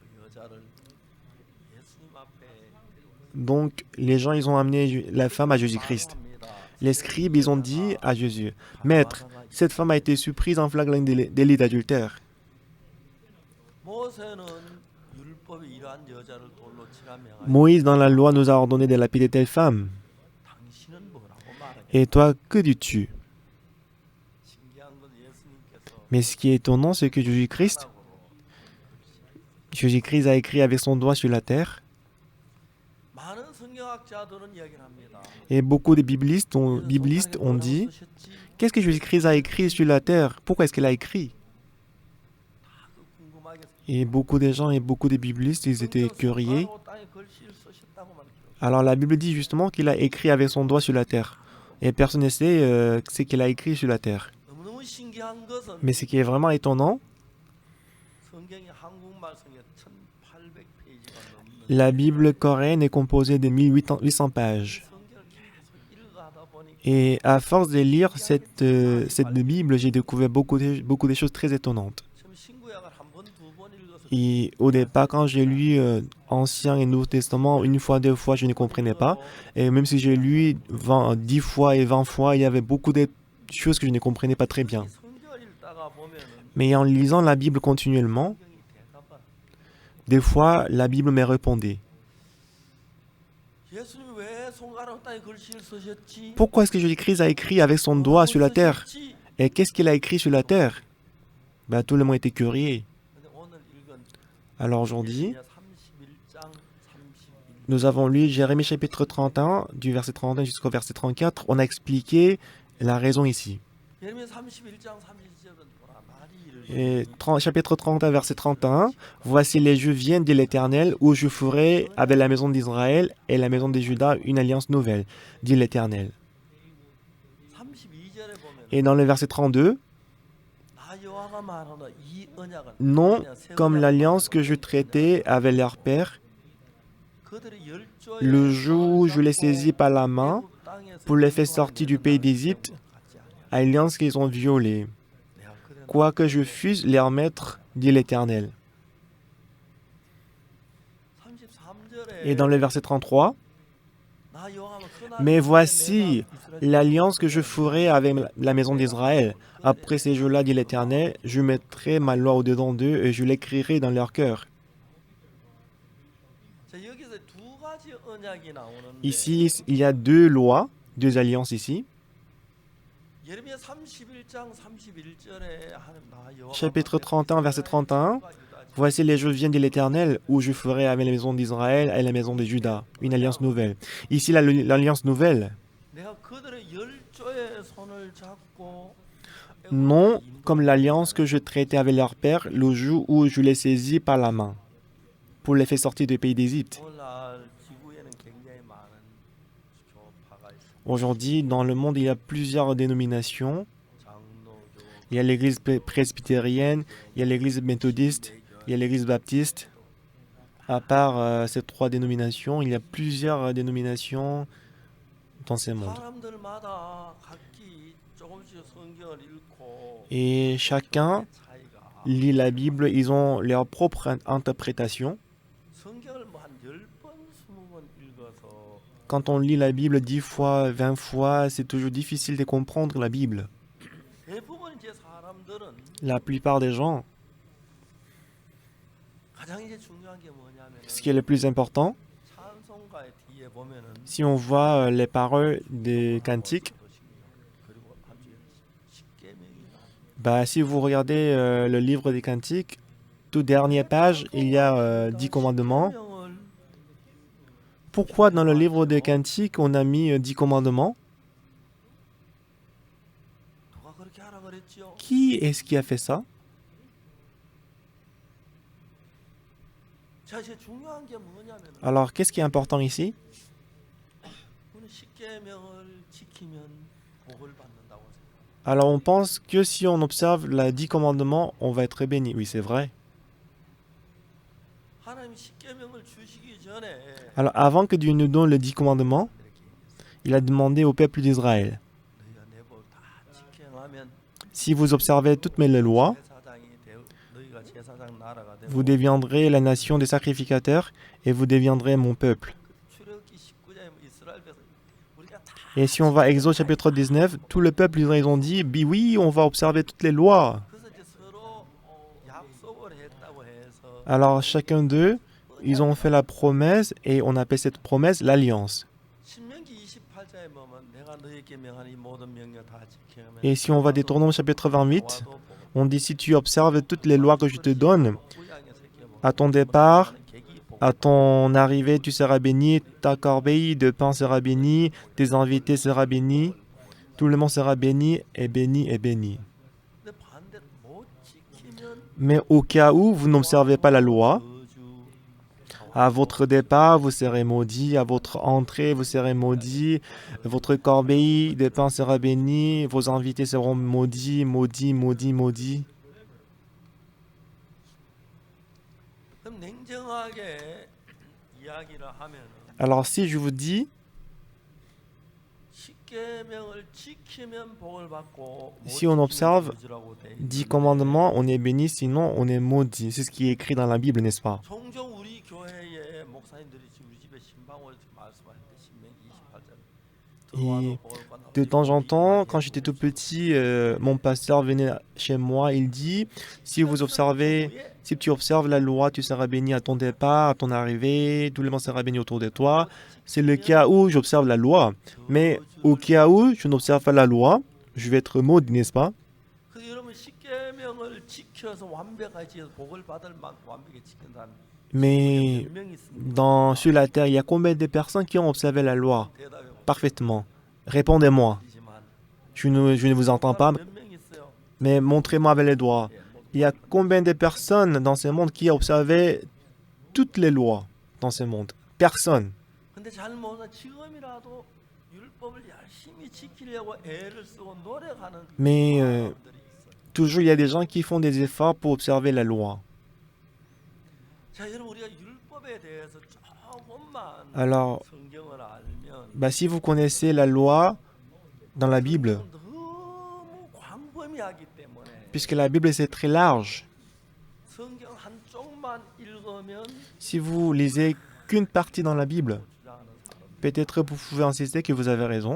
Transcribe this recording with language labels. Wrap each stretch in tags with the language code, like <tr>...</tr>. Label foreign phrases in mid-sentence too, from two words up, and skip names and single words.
<fr>Donc les gens, ils ont amené la femme à Jésus-Christ. Les scribes, ils ont dit à Jésus, « Maître, cette femme a été surprise en flagrant délit d'adultère.</fr> <ko>율법에 이러한 여자를 돌로 치라 명하여</ko> <fr>Moïse, dans la loi, nous a ordonné de lapider telle femme.</fr> <ko>당신은 뭐라고 말하냐?</ko> <fr>Et toi, que dis-tu?</fr> <ko>신기한 건 예수님께서</ko> <fr>Mais ce qui est étonnant, c'est que Jésus-Christ a écrit avec son doigt sur la terre.</fr> <ko>많은 성경학자들은 이야기를 합니다.</ko> <fr>Et beaucoup de biblistes ont dit, qu'est-ce que Jésus-Christ a écrit sur la terre? Pourquoi est-ce qu'il a écrit? Et beaucoup de gens et beaucoup de biblistes, ils étaient curieux. Alors la Bible dit justement qu'il a écrit avec son doigt sur la terre. Et personne ne sait ce qu'il a écrit sur la terre.</fr> <ko>너무너무 신기한 것은</ko> <fr>Mais ce qui est vraiment étonnant,</fr> <ko>성경이 한국말 성경 1800페이지가 넘는</ko> <fr>la Bible coréenne est composée de 1800 pages.</fr> <ko>성경을 계속 읽어가다 보니까</ko> <fr>Et à force de lire cette Bible, j'ai découvert beaucoup de choses très étonnantes.</fr> <ko>지금 신구약을 한 번, 두 번 읽어서</ko> <fr>Et au départ, quand j'ai lu Ancien et Nouveau Testament, une fois, deux fois, je ne comprenais pas. Et même si j'ai lu 10 fois et 20 fois, il y avait beaucoup de choses que je ne comprenais pas très bien.</fr> <ko>성경을 읽다가 보면은</ko> <fr>Mais en lisant la Bible continuellement,</fr> <ko>성경이 대답을</ko> <fr>des fois, la Bible me répondait.</fr> <ko>예수님이 왜 손가락 땅에 글씨를 쓰셨지?</ko> <fr>Pourquoi est-ce que Jésus-Christ a écrit avec son doigt sur la terre?</fr> <ko>쓰셨지?</ko> <fr>Et qu'est-ce qu'il a écrit sur la terre? Ben, tout le monde était curieux.</fr> <ko>근데 오늘 읽은</ko> <fr>Alors aujourd'hui,</fr> <ko>31장 31.</ko> <fr>nous avons lu Jérémie chapitre 31, du verset 31 jusqu'au verset 34. On a expliqué la raison ici.</fr> <ko>예레미야 31장 30절은 보라 말이</ko> <fr>Et chapitre 31, verset 31. Voici les jeux viennent de l'Éternel, où je ferai avec la maison d'Israël et la maison de Juda une alliance nouvelle, dit l'Éternel.</fr> <ko>32절에 보면</ko> <fr>Et dans le verset 32,</fr> <ko>나 여호와가 말하노라 이 언약은</ko> <fr>non</fr> <ko>그냥 새</ko> <fr>comme</fr> <ko>언약을</ko> <fr>l'alliance</fr> <ko>말하노라.</ko> <fr>que je traitais avec leur père,</fr> <ko>그들의 열조에</ko> <fr>le jour où je les saisis par la main</fr> <ko>애굽 땅에서</ko> <fr>pour les faire</fr> <ko>인도하는</ko> <fr>sortir du</fr> <ko>여자</ko> <fr>pays</fr> <ko>나라를</ko> <fr>d'Égypte,</fr> <ko>같지 아니하리라.</ko> <fr>alliance qu'ils ont violée,</fr> <ko>내가 그들의</ko> <fr>quoique je fusse leur maître, dit l'Éternel.</fr> <ko>33절에</ko> <fr>Et dans le verset 33,</fr> <ko>나 여호와는</ko> <fr>mais voici l'alliance que je ferai avec la maison d'Israël. Après ces jours-là, dit l'Éternel, je mettrai ma loi au-dedans d'eux et je l'écrirai dans leur cœur.</fr> <ko>자, 여기서 두 가지 언약이 나오는데</ko> <fr>Ici, il y a deux lois, deux alliances ici.</fr> <ko>예레미야 31장 31절에 하는 나 여호와가</ko> <fr>Chapitre 31, verset 31.</fr> <ko>말하노라.</ko> <fr>Voici les jours viennent de l'Éternel, où je ferai avec la maison d'Israël et la maison de Juda une alliance nouvelle. Ici, l'alliance nouvelle,</fr> <ko>내가 그들의 열조의 손을 잡고</ko> <fr>non comme l'alliance que je traitais avec leur père le jour où je les saisis par la main pour les faire sortir du pays d'Égypte.</fr> <ko>오늘날 지구에는 굉장히 많은 교파가 있습니다.</ko> <fr>Aujourd'hui, dans le monde, il y a plusieurs dénominations.</fr> <ko>장로교,</ko> <fr>Il y a l'église presbytérienne, il y a l'église méthodiste, il y a l'église baptiste. À part ces trois dénominations, il y a plusieurs dénominations dans ce monde.</fr> <ko>사람들마다 각기 조금씩 성경을 읽고</ko> <fr>Et chacun</fr> <ko>차이가</ko> <fr>lit la Bible, ils ont leur propre interprétation.</fr> <ko>성경을 뭐 한 10번, 20번 읽어서</ko> <fr>Quand on lit la Bible 10 fois, 20 fois, c'est toujours difficile de comprendre la Bible.</fr> <ko>대부분 이제 사람들은</ko> <fr>La plupart des gens,</fr> <ko>가장 이제 중요한 게 뭐냐면</ko> <fr>ce qui est le plus important,</fr> <ko>찬송가의 뒤에 보면은</ko> <fr>si on voit les paroles des cantiques,</fr> <ko>그리고 한 뒤에 십계명이</ko> <fr>bah, si vous regardez le livre des cantiques, toute dernière page, il y a 10 commandements.</fr> <ko>십계명을</ko> <fr>Pourquoi dans le livre des cantiques, on a mis 10 commandements?</fr> <ko>누가 그렇게 하라 그랬죠?</ko> <fr>Qui est-ce qui a fait ça?</fr> <ko>자, 이제 중요한 게 뭐냐면</ko> <fr>Alors, qu'est-ce qui est important ici?</fr> <ko>우리는 십계명을 지키면 복을 받는다고 생각합니다.</ko> <fr>Alors, on pense que si on observe les 10 commandements, on va être béni. Oui, c'est vrai.</fr> <ko>하나님이 십계명을 주시기 전에</ko> <fr>Alors, avant que Dieu nous donne les 10 commandements,</fr> <ko>이렇게</ko> <fr>il a demandé au peuple d'Israël,</fr> <ko>너희가 내 법 다 지켜하면</ko> <fr>si vous observez toutes mes lois,</fr> <ko>제사장이 너희가 제사장 나라가 되고</ko> <fr>vous deviendrez la nation des sacrificateurs et vous deviendrez mon peuple.</fr> <ko>출애굽기 19장에 이스라엘 백성 우리가 다</ko> <fr>Et si on va à Exode chapitre 19, tout le peuple ils ont dit, oui, on va observer toutes les lois.</fr> <ko>그래서 이제 서로 약속을 했다고 해서</ko> <fr>Alors chacun d'eux, ils ont fait la promesse et on appelle cette promesse l'alliance.</fr> <ko>신명기 28장에 보면 내가 너에게 명한 이 모든 명령 다 지키면</ko> <fr>Et si on va Deutéronome chapitre 28, on dit si tu observes toutes les lois que je te donne, à ton départ, à ton arrivée, tu seras béni, ta corbeille de pain sera bénie, tes invités sera béni, tout le monde sera béni et béni et béni. Mais au cas où vous n'observez pas la loi, à votre départ, vous serez maudit, à votre entrée, vous serez maudit, votre corbeille de pain sera bénie, vos invités seront maudits, maudits, maudits, maudits.</fr> <ko>그럼 냉정하게 이야기를 하면</ko> <fr>Alors si je vous dis,</fr> <ko>십계명을 지키면 복을 받고 못</ko> <fr>Si on</fr> <ko>지키면</ko> <fr>observe</fr> <ko>저주라고 돼</ko> <fr>10</fr> <ko>있는데</ko> <fr>commandements, on est béni, sinon on est maudit. C'est ce qui est écrit dans la Bible, n'est-ce pas?</fr> <ko>종종 우리 교회에 목사님들이 지금 우리 집에 신방을 말씀할 때 신명기 28절</ko> <fr>Et de temps en temps, quand j'étais tout petit, mon pasteur venait chez moi, il dit, si tu observes la loi, tu seras béni à ton départ, à ton arrivée, tout le monde sera béni autour de toi. C'est le cas où j'observe la loi. Mais au cas où je n'observe pas la loi, je vais être maudit, n'est-ce pas?</fr> <ko>그래서 여러분 십계명을 지켜서 완벽하게 지켜서 복을 받을 만큼 완벽히 지킨 사람</ko> <fr>Mais</fr> <ko>몇 명 있습니까?</ko> <fr>sur la terre, il y a combien de personnes qui ont observé la loi</fr> <ko>대답해</ko> <fr>parfaitement? Répondez-moi.</fr> <ko>보시지만</ko> <fr>Je ne vous entends pas,</fr> <ko>몇 명 있어요?</ko> <fr>mais montrez-moi avec les doigts. Il y a combien de personnes dans ce monde qui ont observé toutes les lois dans ce monde? Personne.</fr> <ko>근데 잘 모르는 지금이라도 율법을 열심히 지키려고 애를 쓰고 노력하는</ko> <fr>Mais</fr> <ko>사람들이 있어요.</ko> <fr>toujours, il y a des gens qui font des efforts pour observer la loi.</fr> <ko>자, 여러분 우리가 율법에 대해서 조금만</ko> <fr>Alors,</fr> <ko>성경을 알면</ko> <fr>si vous connaissez la loi dans la Bible,</fr> <ko>너무 광범위하기 때문에</ko> <fr>puisque la Bible c'est très large,</fr> <ko>성경 한쪽만 읽으면</ko> <fr>si vous lisez qu'une partie dans la Bible,</fr> <ko>주장하는 사람</ko> <fr>peut-être vous pouvez insister que vous avez raison,</fr>